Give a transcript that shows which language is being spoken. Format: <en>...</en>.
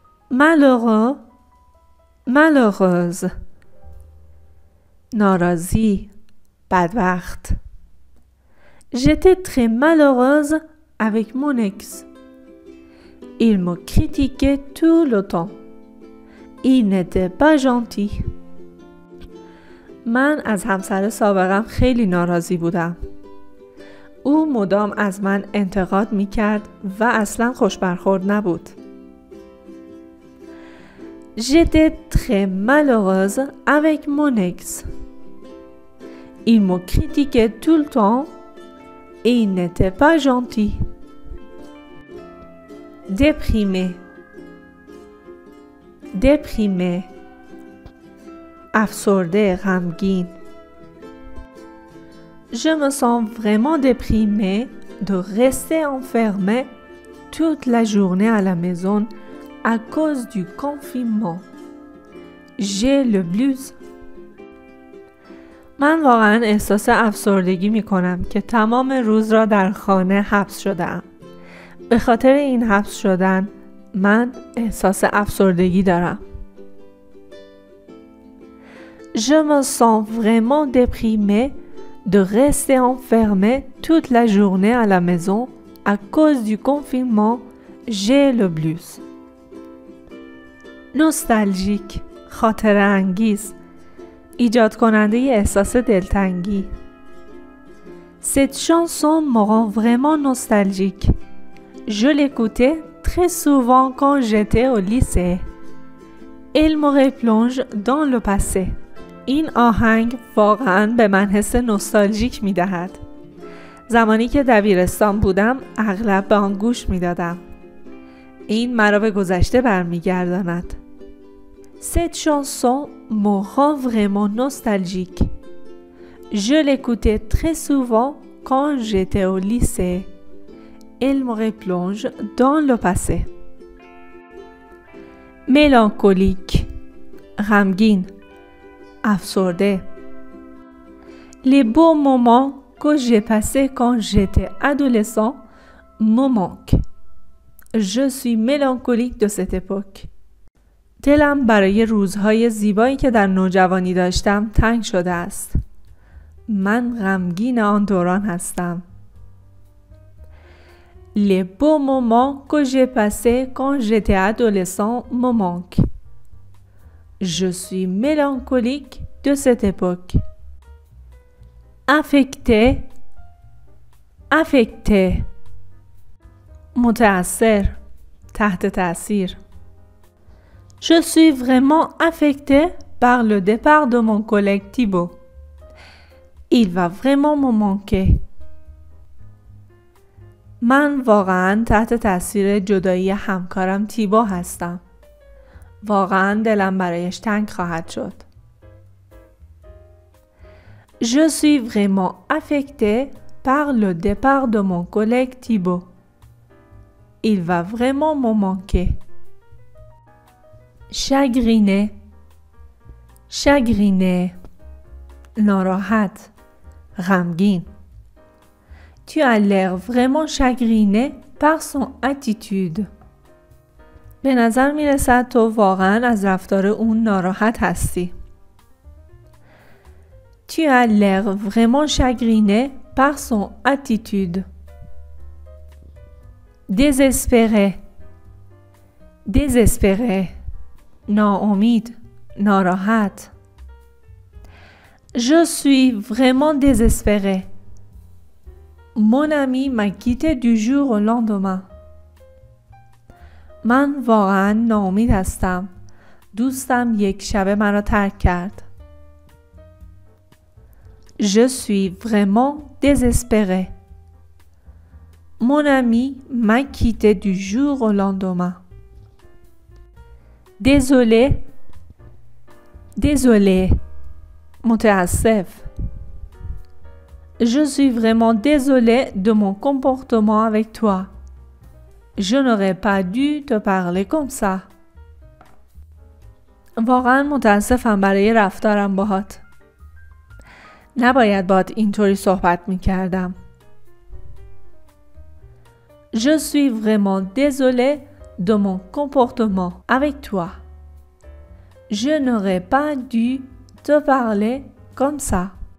<fr>Malheureux, malheureuse.</fr> <fa>ناراضی، بدبخت.</fa> <fr>J'étais très malheureuse avec mon ex. Il me critiquait tout le temps. Il n'était pas gentil.</fr> <fa>من از همسر سابقم خیلی ناراضی بودم. او مدام از من انتقاد می‌کرد و اصلاً خوش برخورد نبود.</fa> <fr>J'étais très malheureuse avec mon ex. Il me critiquait tout le temps et il n'était pas gentil. Déprimé.</fr> <fa>Déprimé. افسرده، غمگین.</fa> <fr>Je me sens vraiment déprimée de rester enfermée toute la journée à la maison à cause du confinement. J'ai le blues.</fr> <fa>من واقعا احساس افسردگی می کنم که تمام روز را در خانه حبس شدم. به خاطر این حبس شدن من احساس افسردگی دارم.</fa> <fr>Je me sens vraiment déprimée de rester enfermée toute la journée à la maison à cause du confinement. J'ai le blues.</fr> <fa>نوستالژیک، خاطره انگیز، ایجاد کننده احساس دلتنگی.</fa> <fr>Cette chanson me rend vraiment nostalgique. Je l'écoutais très souvent quand j'étais au lycée. Elle me replonge dans le passé.</fr> <fa>این آهنگ واقعاً به من حس نوستالژیک می‌دهد. زمانی که دبیرستان بودم اغلب به آن گوش می‌دادم. این مرا به گذشته برمیگرداند.</fa> <fr>Cette chanson me rend vraiment nostalgique. Je l'écoutais très souvent quand j'étais au lycée. Elle me replonge dans le passé.</fr> <fa>Mélancolique. غمگین. افسرده.</fa> <fr>Les beaux moments que j'ai passés quand j'étais adolescent me manquent. Je suis mélancolique de cette époque.</fr> <fa>دلم برای روزهای زیبایی که در نوجوانی داشتم تنگ شده است. من غمگین آن دوران هستم.</fa> <fr>Les beaux moments que j'ai passés quand j'étais adolescent me manquent. Je suis mélancolique de cette époque. Affecté. Affecté. متأثر.</fr> <fa>تحت تأثیر.</fa> <fr>Je suis vraiment affectée par le départ de mon collègue Thibaut. Il va vraiment me manquer.</fr> <fa>من واقعاً تحت تأثیر جدایی همکارم تیبو هستم. واقعاً دلم برایش تنگ خواهد شد.</fa> <fr>Je suis vraiment affectée par le départ de mon collègue Thibaut. Il va vraiment me manquer. Chagriné. Chagriné.</fr> <fa>ناراحت. غمگین.</fa> <fr>Tu as l'air vraiment chagriné par son attitude.</fr> <fa>به نظر می رسد تو واقعاً از رفتار اون ناراحت هستی.</fa> <fr>Tu as l'air vraiment chagriné par son attitude. Désespéré. Désespéré.</fr> <fa>ناامید. ناراحت.</fa> <fr>Je suis vraiment désespéré. Mon ami m'a quitté du jour au lendemain.</fr> <fa>من واقعاً ناامید هستم. دوستم یک شبه مرا ترک کرد.</fa> <fr>Je suis vraiment désespéré. Mon ami m'a quitté du jour au lendemain. Désolé. Désolé. متاسف. Je suis vraiment désolée de mon comportement avec toi. Je n'aurais pas dû te parler comme ça.</fr> <fa>واقعاً متاسفم برای رفتارم باهات. نباید باهات اینطوری صحبت می‌کردم.</fa> <fr>Je suis vraiment désolée de mon comportement avec toi. Je n'aurais pas dû te parler comme ça.</fr>